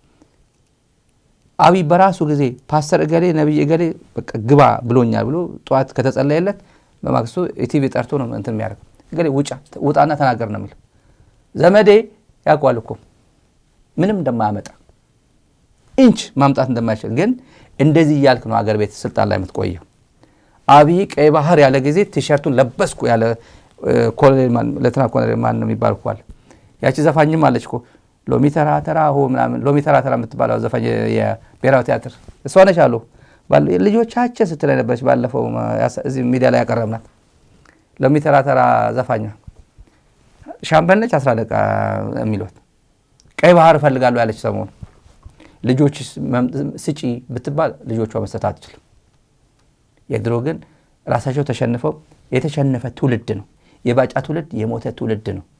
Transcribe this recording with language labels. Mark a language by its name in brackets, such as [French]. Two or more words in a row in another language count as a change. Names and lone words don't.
[Amharic] አብይ በራሱ ጊዜ ፓስተር እገሌ ነብይ እገሌ በቃ ግባ ብሎኛል ብሎ ጧት ከተጸለየለት በማግስቱ ኢቲቪ ጠርቶ ነው እንትን የሚያደርግ። እገሌ ውጣና ተናገር ነው የሚል። ዘመዴ ያውቀዋል እኮ ምንም እንደማያመጣ ኢንች ማምጣት እንደማይችል። ግን እንደዚህ እያልክ ነው አገር ቤት ስልጣን ላይ የምትቆየው። አብይ ቀይ ባህር ያለ ጊዜ ቲሸርቱን ለበስኩ ያለ ኮሎኔል ለተና ኮሎኔል ማን ነው የሚባልኳል። ያቺ ዘፋኝም አለች እኮ ሎሚ ተራ ተራ ሆ ምናምን ሎሚ ተራ ተራ የምትባለው ዘፋኝ የብሔራዊ ቲያትር እሷ ነች አሉ ልጆቻችን ስትለኝ ነበረች። ባለፈው እዚህ ሚዲያ ላይ ያቀረብናት ሎሚ ተራ ተራ ዘፋኛ ሻምበል ነች። 10 ደቂቃ የሚሏት ቀይ ባህር እፈልጋለሁ ያለች ሰሞኑ ልጆች ስጪ ብትባል ልጆቿ መስጠት አትችልም። የድሮ ግን ራሳቸው ተሸንፈው የተሸነፈ ትውልድ ነው። የባጫ ትውልድ የሞተ ትውልድ ነው።